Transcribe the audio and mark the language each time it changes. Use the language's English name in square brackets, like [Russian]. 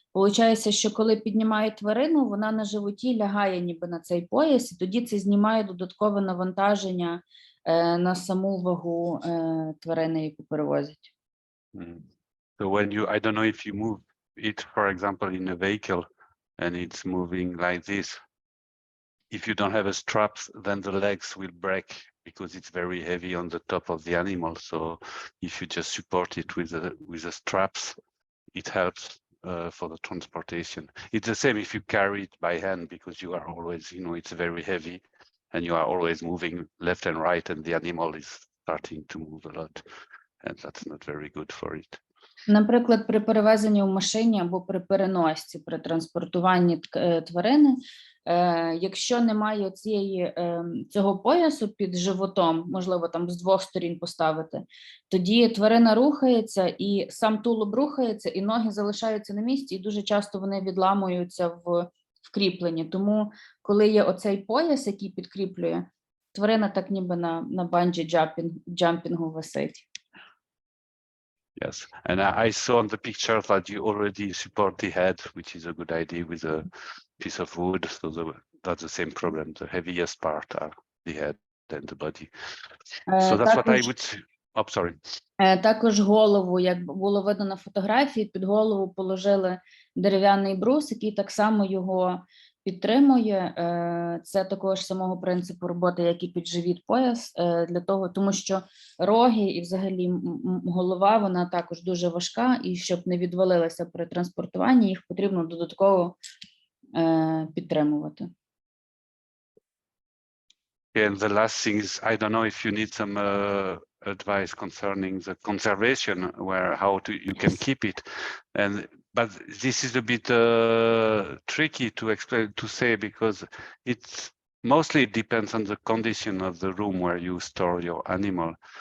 [Ukrainian] Получається, що коли піднімають тварину, вона на животі лягає ніби на цей пояс, і тоді це знімає додаткове навантаження на саму вагу тварини, яку перевозять. [English] So when I don't know if you move it, for example, in a vehicle and it's moving like this, if you don't have a strap, then the legs will break because it's very heavy on the top of the animal. So if you just support it with the straps, it helps for the transportation. It's the same if you carry it by hand, because you are always, it's very heavy and you are always moving left and right, and the animal is starting to move a lot, and that's not very good for it. [Ukrainian] Наприклад, при перевезенні в машині або при переносці, при транспортуванні тварини, якщо немає цього поясу під животом, можливо, там з двох сторін поставити, тоді тварина рухається, і сам тулуб рухається, і ноги залишаються на місці, і дуже часто вони відламуються в кріпленні. Тому, коли є оцей пояс, який підкріплює, тварина так ніби на банджі-джампінгу висить. [English] Yes, and I saw on the picture that you already support the head, which is a good idea, with a piece of wood. So that's the same problem. The heaviest part are the head and the body. So that's what I would say. Oh, sorry. [Ukrainian] Також голову, як було видно на фотографії, під голову положили дерев'яний брус, який так само його підтримує. Це також самого принципу роботи, як і під живіт пояс, для того, тому що роги і взагалі голова, вона також дуже важка, і щоб не відвалилася при транспортуванні, їх потрібно додатково підтримувати. [English] And the last thing is, I don't know if you need some advice concerning the conservation, where you can keep it, but this is a bit tricky to explain, to say, because it's mostly depends on the condition of the room where you store your animal.